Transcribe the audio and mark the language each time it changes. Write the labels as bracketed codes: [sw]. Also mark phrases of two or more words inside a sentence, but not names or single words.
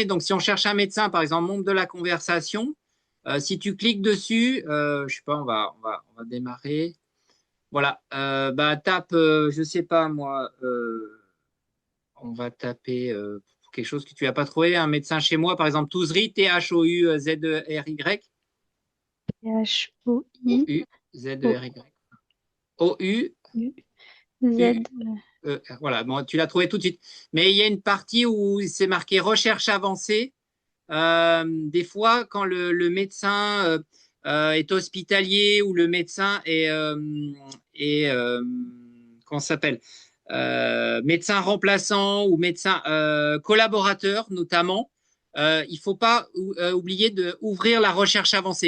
[fr] Donc, si on cherche un médecin, par exemple, membre de la conversation, si tu cliques dessus, je sais pas, on va démarrer. Voilà. Bah, tape, je sais pas moi, on va taper quelque chose que tu n'as pas trouvé, un médecin chez moi, par exemple, Touzry, T-H-O-U-Z-E-R-Y. H-O-I-U-Z. O-U, Z-E-R-Y. O-U, Z. voilà, bon, tu l'as trouvé tout de suite. Mais il y a une partie où c'est marqué recherche avancée. Des fois, quand le médecin est hospitalier ou le médecin est comment ça s'appelle médecin remplaçant ou médecin collaborateur notamment, il ne faut pas oublier d'ouvrir la recherche avancée.